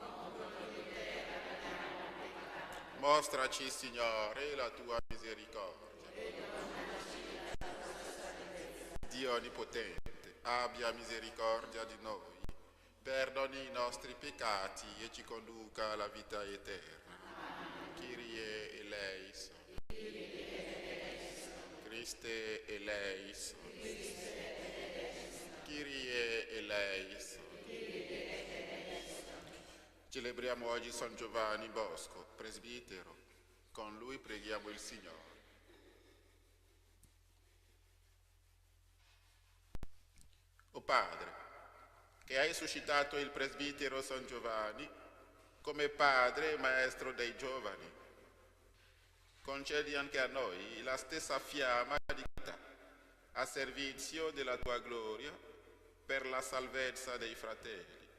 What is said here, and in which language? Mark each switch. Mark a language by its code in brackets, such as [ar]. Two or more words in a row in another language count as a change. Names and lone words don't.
[it] Mostraci, Signore, la tua misericordia. Dio Onnipotente, abbia misericordia di noi, perdoni i nostri peccati e ci conduca alla vita eterna. [el] Kyrie eleison. Christe eleison. Kyrie eleison. [it] Celebriamo oggi San Giovanni Bosco, presbitero. Con lui preghiamo il Signore. O Padre, che hai suscitato il presbitero San Giovanni come padre e maestro dei giovani, concedi anche a noi la stessa fiamma di carità a servizio della tua gloria per la salvezza dei fratelli.